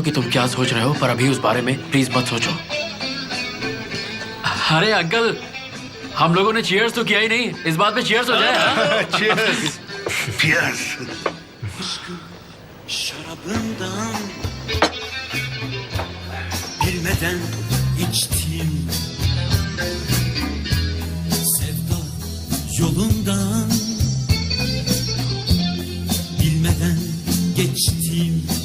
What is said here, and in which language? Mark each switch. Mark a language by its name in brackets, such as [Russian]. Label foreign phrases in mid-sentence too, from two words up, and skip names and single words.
[Hindi] कि तुम क्या सोच रहे हो, पर अभी उस बारे में प्लीज मत सोचो। अरे अंकल, हम लोगों ने चीयर्स तो किया ही नहीं, इस बात पे चीयर्स हो जाए। हाँ? Cheers। Cheers। [Turkish] Şarabından bilmeden içtim, sevda yolundan bilmeden geçtim.